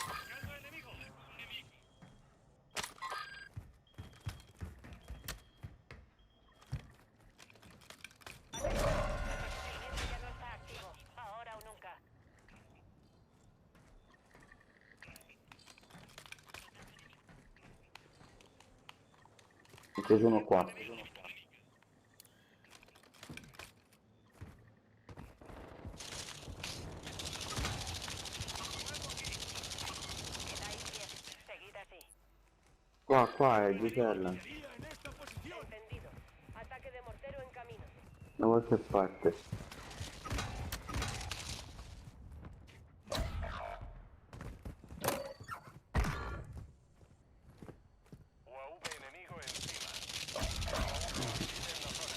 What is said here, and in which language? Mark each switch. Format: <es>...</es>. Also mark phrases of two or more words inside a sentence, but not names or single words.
<es>Ya no está activo. Ahora o nunca.</es> <it>Ci sono qua.</it> <es>Quedáis bien. Seguid así.</es> <it>Qua è Gisella.</it> <es>Entendido. Ataque de mortero en camino.</es> <it>Da qualche parte.</it> <es>UAV enemigo encima. UAV en la zona.</es>